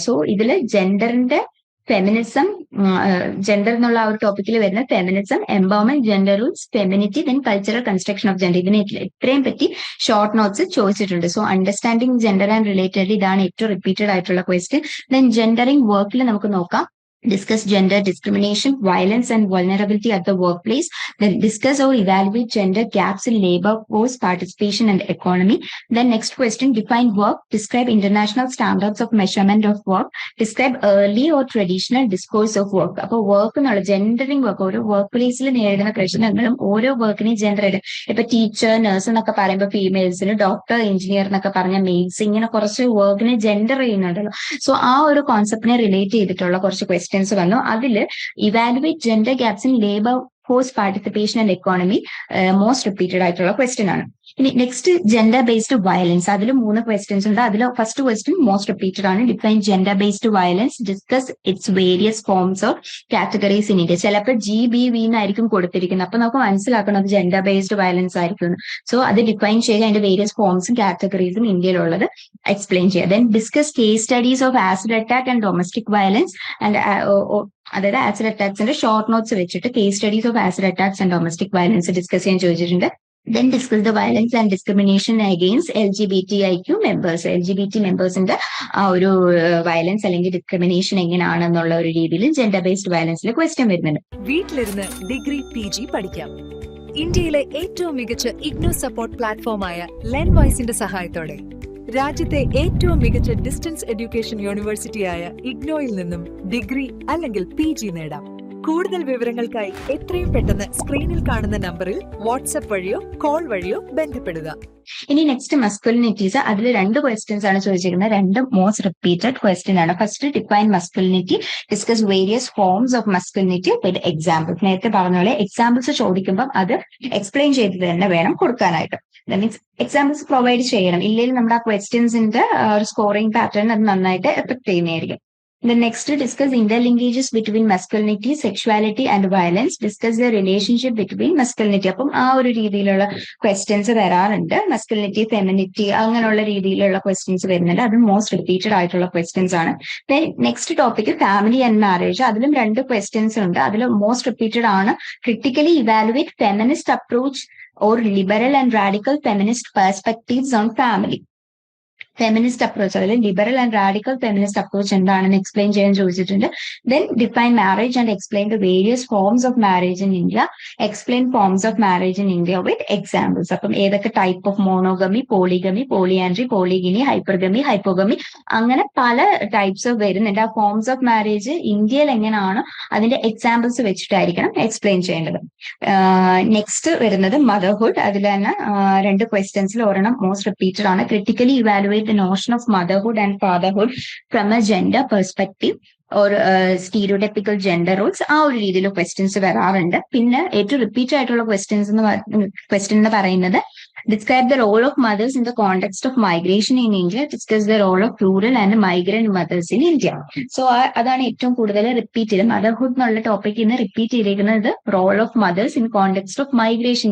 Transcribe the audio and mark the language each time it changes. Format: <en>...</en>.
<ml>So ഇതില് ജെൻഡറിന്റെ feminism, gender എന്നുള്ള ആ ഒരു ടോപ്പിക്കിൽ വരുന്ന feminism, empowerment, gender rules, femininity,</ml> <en>then cultural construction of gender,</en> <ml>ഇതിനെ ഇത്രയും പറ്റി ഷോർട്ട് നോട്ട്സ് ചോദിച്ചിട്ടുണ്ട്.</ml> <en>so understanding gender and related,</en> <ml>ഇതാണ് ഏറ്റവും</ml> <en>Repeated ആയിട്ടുള്ള question.</en> <ml>ദെൻ ജെൻഡറിങ് വർക്കിൽ നമുക്ക് നോക്കാം.</ml> <en>Discuss gender discrimination, violence and vulnerability at the workplace. Then discuss or evaluate gender gaps in labor force participation and economy. Then next question, define work, describe international standards of measurement of work, describe early or traditional discourse of work.</en> <ml>അപ്പോൾ work എന്നുള്ള ജെൻഡറിങ് work, ഓരോ work പ്ലേസിൽ നേരിടുന്ന പ്രശ്നങ്ങളും ഓരോ വർക്കിനെയും gender ആയിട്ട്, ഇപ്പൊ teacher, nurse എന്നൊക്കെ പറയുമ്പോൾ ഫീമെയിൽസിന്, ഡോക്ടർ, എഞ്ചിനീയർ എന്നൊക്കെ പറഞ്ഞ മെയിൽസ്, ഇങ്ങനെ കുറച്ച് വർക്കിനെ ജെൻഡർ ചെയ്യുന്നുണ്ടല്ലോ. സോ ആ ഒരു കോൺസെപ്റ്റിനെ റിലേറ്റ് ചെയ്തിട്ടുള്ള കുറച്ച് ക്വസ്റ്റ്യൻസ് വന്നു. അതിൽ</ml> <en>Evaluate gender gaps in labour force participation and economy most repeated ആയിട്ടുള്ള question ആണ്.</en> <ml>ഇനി നെക്സ്റ്റ് ജെൻഡർ ബേസ്ഡ് വയലൻസ്, അതിൽ 3 ക്വസ്റ്റ്യൻസ് ഉണ്ട്.</ml> <en>അതിൽ first question most repeated ആണ്. Define gender based violence, discuss its various forms of categories in India.</en> <ml>ചിലപ്പോൾ GBV എന്നായിരിക്കും കൊടുത്തിരിക്കുന്നത്, അപ്പൊ നമുക്ക് മനസ്സിലാക്കണം അത് ജെൻഡർ ബേസ്ഡ് വയലൻസ് ആയിരിക്കും. സോ അത് ഡിഫൈൻ ചെയ്യുക, അതിന്റെ വേരിയസ് ഫോംസും കാറ്റഗറീസും ഇന്ത്യയിലുള്ളത് എക്സ്പ്ലെയിൻ ചെയ്യുക.</ml> <en>then discuss case studies of acid attack and domestic violence and</en> <ml>അതായത് ആസിഡ് അറ്റാക്സിന്റെ ഷോർട്ട് നോട്ട്സ് വെച്ചിട്ട്</ml> <en>case studies of acid attacks and domestic violence discuss</en> <ml>ചെയ്യാൻ ചോദിച്ചിട്ടുണ്ട്.</ml> <en>Then discuss the violence and discrimination against LGBTIQ members.</en> <ml>LGBT മെമ്പേഴ്സിന്റെ ആ ഒരു violence അല്ലെങ്കിൽ discrimination എങ്ങനെയാണെന്നുള്ള ഒരു രീതിയിൽ gender based വയലൻസിൽ question വരുന്നുണ്ട്. വീട്ടിലിരുന്ന് ഡിഗ്രി PG പഠിക്കാം. ഇന്ത്യയിലെ ഏറ്റവും മികച്ച ഇഗ്നോ സപ്പോർട്ട് പ്ലാറ്റ്ഫോമായ ലേൺവൈസിന്റെ സഹായത്തോടെ രാജ്യത്തെ ഏറ്റവും മികച്ച ഡിസ്റ്റൻസ് എഡ്യൂക്കേഷൻ യൂണിവേഴ്സിറ്റിയായ ഇഗ്നോയിൽ നിന്നും ഡിഗ്രി അല്ലെങ്കിൽ PG നേടാം. കൂടുതൽ വിവരങ്ങൾക്കായി എത്രയും പെട്ടെന്ന് സ്ക്രീനിൽ കാണുന്ന നമ്പറിൽ വാട്സ്ആപ്പ് വഴിയോ കോൾ വഴിയോ ബന്ധപ്പെടുക. ഇനി നെക്സ്റ്റ് മസ്കുലിനിറ്റീസ്, അതിൽ 2 ക്വസ്റ്റ്യൻസ് ആണ് ചോദിച്ചിരിക്കുന്നത്.</ml> <en>2 most repeated question ആണ്. First define masculinity, discuss various forms of masculinity with examples.</en> <ml>നേരത്തെ പറഞ്ഞ പോലെ എക്സാമ്പിൾസ് ചോദിക്കുമ്പോൾ അത് എക്സ്പ്ലെയിൻ ചെയ്ത് തന്നെ വേണം കൊടുക്കാനായിട്ട്. മീൻസ് എക്സാമ്പിൾസ് പ്രൊവൈഡ് ചെയ്യണം, ഇല്ലെങ്കിൽ നമ്മുടെ ആ ക്വസ്റ്റ്യൻസിന്റെ ഒരു സ്കോറിംഗ് പാറ്റേൺ അത് നന്നായിട്ട് എഫക്ട് ചെയ്യുന്നതായിരിക്കും.</ml> <en>The next discuss interlinkages between masculinity, sexuality and violence. Discuss the relationship between masculinity.</en> <ml>അപ്പം ആ ഒരു രീതിയിലുള്ള ക്വസ്റ്റ്യൻസ് വരാറുണ്ട്. masculinity, femininity അങ്ങനെയുള്ള രീതിയിലുള്ള ക്വസ്റ്റ്യൻസ് വരുന്നുണ്ട്.</ml> <en>അത് most repeated ആയിട്ടുള്ള questions ആണ്. Then next topic family and marriage.</en> <ml>അതിലും 2 ക്വസ്റ്റ്യൻസ് ഉണ്ട്.</ml> <en>അതിൽ most repeated ആണ് critically evaluate feminist approach or liberal and radical feminist perspectives on family.</en> <ml>Feminist approach, അതിൽ liberal and radical feminist approach എന്താണെന്ന് explain ചെയ്യാൻ ചോദിച്ചിട്ടുണ്ട്.</ml> <en>Then define marriage and explain the various forms of marriage in India.</en> <ml>Explain forms of marriage in India with examples. അപ്പം ഏതൊക്കെ type of monogamy, polygamy, polyandry, പോളിഗിനി, hypergamy, ഹൈപ്പോഗമി അങ്ങനെ പല types of വരുന്നുണ്ട്. ആ forms of marriage ഇന്ത്യയിൽ എങ്ങനെയാണ് അതിന്റെ examples വെച്ചിട്ടായിരിക്കണം explain ചെയ്യേണ്ടത്. നെക്സ്റ്റ് വരുന്നത് മദർഹുഡ്. അതിൽ തന്നെ 2 ക്വസ്റ്റ്യൻസിൽ ഒരെണ്ണം മോസ്റ്റ് റിപ്പീറ്റഡ് ആണ്.</ml> <en>Critically evaluate the notion of motherhood and fatherhood from a gender perspective or stereotypical gender roles.</en> <ml>ആ ഒരു രീതിയിൽ ക്വസ്റ്റ്യൻസ് വരാറുണ്ട്.</ml> <en>പിന്നെ ഏറ്റവും റിപ്പീറ്റ് ആയിട്ടുള്ള ക്വസ്റ്റ്യൻ എന്ന് പറയുന്നത് describe the role of mothers in the context of migration in India. Discuss the role of rural and migrant mothers in India.</en> <ml>So അതാണ് ഏറ്റവും കൂടുതൽ റിപ്പീറ്റ് ചെയ്തത്.</ml> <en>motherhood</en> <ml>എന്നുള്ള ടോപ്പിക് ഇന്ന് റിപ്പീറ്റ് ചെയ്തിരിക്കുന്നത്</ml> <en>Role of mothers in context of migration.</en>